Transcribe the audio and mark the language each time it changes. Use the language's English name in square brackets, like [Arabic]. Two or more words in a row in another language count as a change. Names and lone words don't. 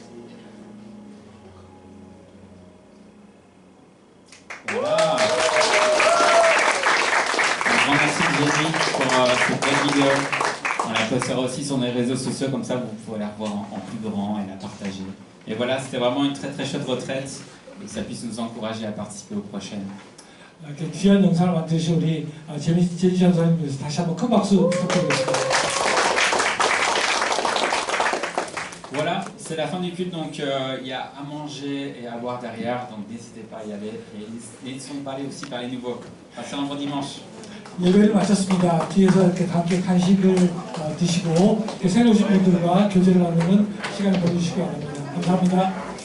[French] Voilà. Un grand merci Jérémy pour cette belle vidéo. On la postera aussi sur les réseaux sociaux, comme ça vous pourrez la revoir en plus grand et la partager. Et voilà, c'était vraiment une très très chouette retraite et que ça puisse nous encourager à participer aux prochaines. [Korean] 이렇게 귀한 영상을 만드신 우리 제니 전사님 위해서 다시 한번 큰 박수 부탁드리겠습니다. [French] Voilà, c'est la fin du culte, donc il y a à manger et à boire derrière, donc n'hésitez pas à y aller et n'hésitez pas à aller aussi par les nouveaux. Passez un bon dimanche. [Korean] 예배를 마쳤습니다. 뒤에서 이렇게 함께 간식을 드시고 새로 오신 분들과 교제를 나누는 시간을 보내주시기 바랍니다. 감사합니다.